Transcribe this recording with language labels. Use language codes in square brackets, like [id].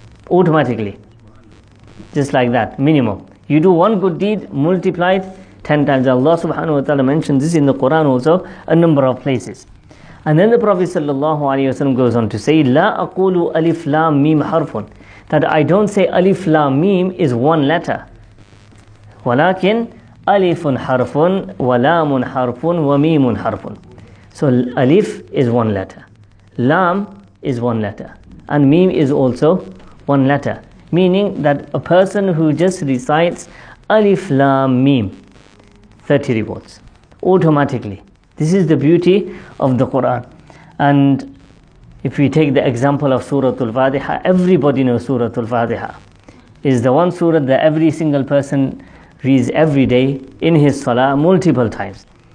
[en] Automatically. Just like that, minimum. You do one good deed, multiplied 10 times. Allah subhanahu wa ta'ala mentions this in the Quran also, a number of places. And then the Prophet sallallahu alayhi wa sallam goes on to say, [ar] لا أقول ألف لام ميم حرفٌ, [en] that I don't say ألف لام ميم is one letter. [ar] ولكن ألف حرف ولام حرف وميم حرف. [en] So ألف is one letter, لام is one letter, and ميم is also one letter. Meaning that a person who just recites ألف لام ميم, 30 rewards automatically. This is the beauty of the Quran. And if we take the example of Suratul Fatiha, everybody knows Suratul Fatiha is the one surah that every single person reads every day in his salah multiple times.